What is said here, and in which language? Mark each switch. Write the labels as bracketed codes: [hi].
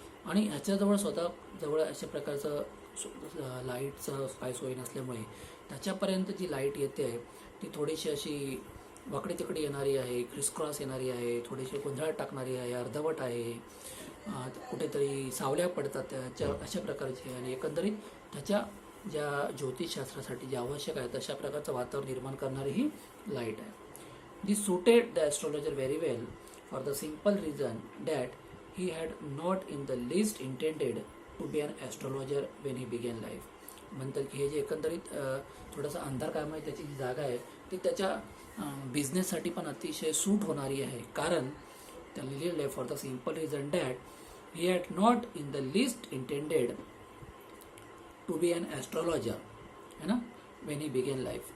[mr] आणि ह्याच्याजवळ स्वतःजवळ अशा प्रकारचं लाईटचं काय सोय नसल्यामुळे त्याच्यापर्यंत जी लाईट येते आहे ती थोडीशी अशी वाकडी तिकडे येणारी आहे, क्रिसक्रॉस येणारी आहे, थोडीशी गोंधळात टाकणारी आहे, अर्धवट आहे, कुठेतरी सावल्या पडतात त्याच्या अशा प्रकारची. आणि एकंदरीत त्याच्या ज्या ज्योतिषशास्त्रासाठी जे आवश्यक आहे तशा प्रकारचं वातावरण निर्माण करणारी ही लाईट आहे. [en] This suited the astrologer very well for the simple reason that he had not in the least intended to be an astrologer when he began life. [mr] म्हणतात की हे जे एकंदरीत थोडासा अंधार कामाची त्याची जी जागा आहे ती त्याच्या बिझनेससाठी पण अतिशय सूट होणारी आहे. कारण त्याला लिहिलेलं आहे [en] for the simple reason that he had not in the list intended to be an astrologer [mr] है ना [en] When he began life.